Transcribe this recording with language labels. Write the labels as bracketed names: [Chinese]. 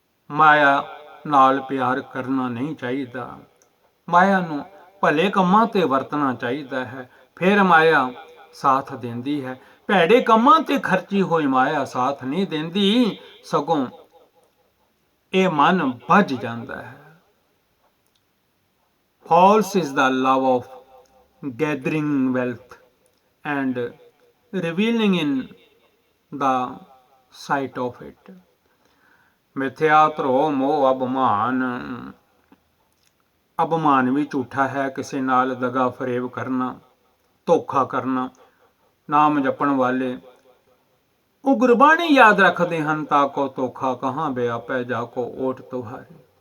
[Punjabi] ਮਾਇਆ ਨਾਲ ਪਿਆਰ ਕਰਨਾ ਨਹੀਂ ਚਾਹੀਦਾ, ਮਾਇਆ ਨੂੰ ਭਲੇ ਕੰਮਾਂ ਤੇ ਵਰਤਣਾ ਚਾਹੀਦਾ ਹੈ, ਫਿਰ ਮਾਇਆ ਸਾਥ ਦਿੰਦੀ ਹੈ। ਭੈੜੇ ਕੰਮਾਂ ਤੇ ਖਰਚੀ ਹੋਈ ਮਾਇਆ ਸਾਥ ਨਹੀਂ ਦਿੰਦੀ, ਸਗੋਂ ਇਹ ਮਨ ਭੱਜ ਜਾਂਦਾ ਹੈ। [English] False is the love of gathering wealth and revealing in the sight of it. [Punjabi] ਮਿਥਿਆ ਧਰੋ ਮੋਹ ਅਭਿਮਾਨ। ਅਭਿਮਾਨ ਵੀ ਝੂਠਾ ਹੈ, ਕਿਸੇ ਨਾਲ ਦਗਾ ਫਰੇਬ ਕਰਨਾ, ਧੋਖਾ ਕਰਨਾ। ਨਾਮ ਜਪਣ ਵਾਲੇ ਉਹ ਗੁਰਬਾਣੀ ਯਾਦ ਰੱਖਦੇ ਹਨ, ਤਾ ਕੋ ਧੋਖਾ ਕਹਾਂ ਵਿਆਪੈ, ਜਾ ਕੋ ਓਟ ਤੁਹਾਰੇ।